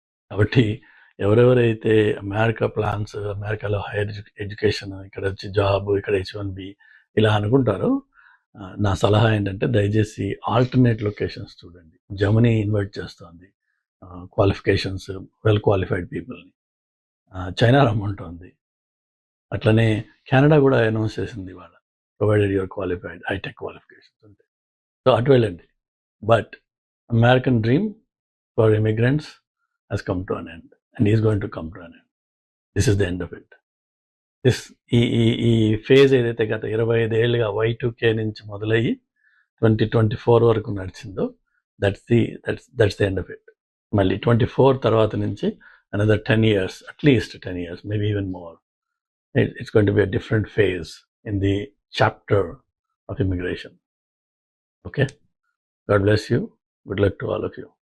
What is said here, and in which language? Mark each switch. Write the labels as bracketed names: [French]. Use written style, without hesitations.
[Telugu] కాబట్టి ఎవరెవరైతే America plans, అమెరికాలో హైయర్ ఎడ్యుకేషన్, ఇక్కడ వచ్చి జాబ్, ఇక్కడ H1B ఇలా అనుకుంటారో, నా సలహా ఏంటంటే దయచేసి ఆల్టర్నేట్ లొకేషన్స్ చూడండి. జర్మనీ ఇన్వైట్ చేస్తుంది క్వాలిఫికేషన్స్, వెల్ క్వాలిఫైడ్ పీపుల్ని. చైనా రమ్మంటుంది, అట్లనే కెనడా కూడా అనౌన్స్ చేసింది వాళ్ళ, provided your qualified hitech qualifications ఉంటాయి. సో అటు వెళ్ళండి. [English] But American dream for immigrants has come to an end and is going to come to an end. This is the end of it. [Telugu] ఈ phase ఏదైతే గత 25 ఏళ్ళుగా Y2K నుంచి మొదలయ్యి 2024 వరకు నడిచిందో [English] That's the end of it. [Telugu] మళ్ళీ 24 తర్వాత నుంచి [English] Another 10 years, at least 10 years, maybe even more. It's going to be a different phase in the chapter of immigration. Okay? God bless you. Good luck to all of you.